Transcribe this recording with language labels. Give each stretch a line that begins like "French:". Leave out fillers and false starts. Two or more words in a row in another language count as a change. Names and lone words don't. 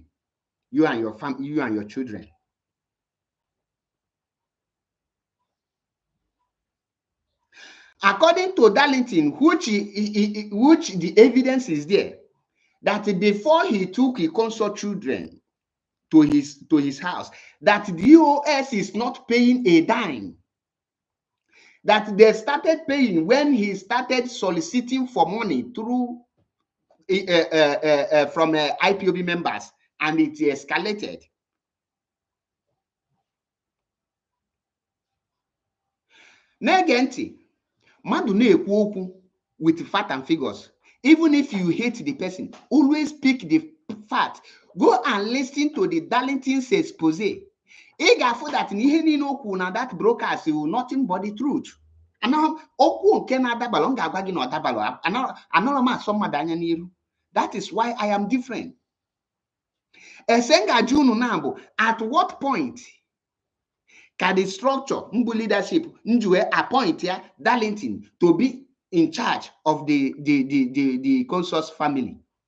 English: You and your family, you and your children. According to Darlington, which the evidence is there, that before he took ikonso children to his house, that DOS is not paying a dime. That they started paying when he started soliciting for money through from IPOB members, and it escalated.
Igbo: Negenti, madu na-ekwu okwu
English: with fact and figures. Even if you hate the person, always pick the fact. Go and listen to the Darlington's expose.
Igbo: Ị ga-afụ
English: that
Igbo: n'ihe niile okwu na
English: that broadcast will nothing but the truth.
Igbo: Okwu nke na-adabalụ, m ga-agwa gị na ọdabalụ, anọrọ m asọ mmadụ anya n'iru.
English: That is why I am different. Esenga Junu Nambo, at what point can the structure, Mbu leadership, Njue appoint Darlington to be in charge of the Consor's family?